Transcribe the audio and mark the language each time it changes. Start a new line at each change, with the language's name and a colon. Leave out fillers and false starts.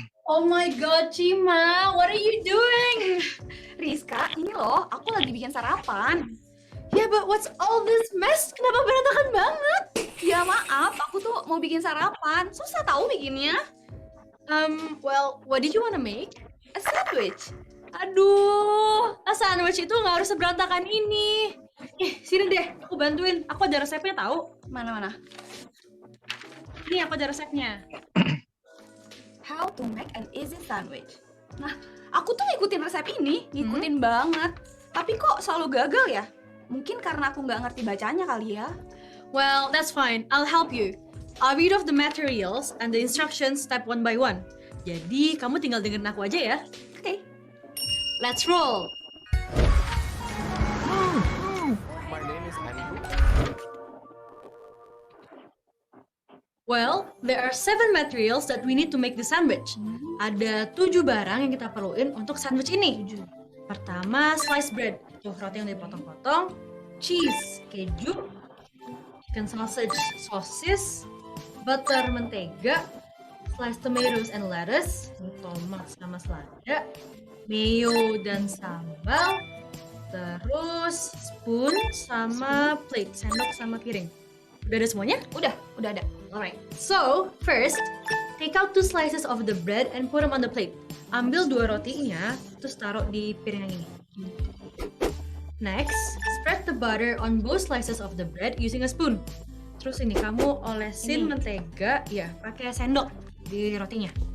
English: Oh my god, Cima, what are you doing?
Indonesian: Rizka, ini loh, aku lagi bikin sarapan.
English: Yeah, but what's all this mess?
Indonesian: Kenapa berantakan banget? Ya maaf, aku tuh mau bikin sarapan. Susah tahu bikinnya.
English: Well, what did you wanna make? A sandwich.
Indonesian: Aduh, sandwich itu nggak harus seberantakan ini. Sini deh, aku bantuin. Aku ada resepnya tahu. Mana? Ini aku ada resepnya.
English: How to make an easy sandwich.
Indonesian: Nah, aku tuh ngikutin resep ini, ngikutin banget. Tapi kok selalu gagal ya? Mungkin karena aku nggak ngerti bacanya kali ya.
English: Well, that's fine. I'll help you. I'll read off the materials and the instructions step one by one.
Indonesian: Jadi, kamu tinggal dengerin aku aja ya. Oke.
English: Let's roll. My name is Annie. Well, there are 7 materials that we need to make the sandwich.
Indonesian: Ada 7 barang yang kita perluin untuk sandwich ini. Pertama,
English: sliced bread.
Indonesian: Tuh, roti yang dipotong-potong. Cheese, keju.
English: Chicken sausage, sosis. Butter, mentega. Sliced tomatoes and lettuce.
Indonesian: Tomat sama selada. Mayo dan sambal. Terus spoon sama plate, sendok sama piring. Udah ada semuanya? Udah ada.
English: Alright. So, first, take out 2 slices of the bread and put them on the plate.
Indonesian: Ambil 2 rotinya, terus taruh di piring yang ini.
English: Next, spread the butter on both slices of the bread using a spoon.
Indonesian: Terus ini kamu olesin mentega, ya, pakai sendok di rotinya.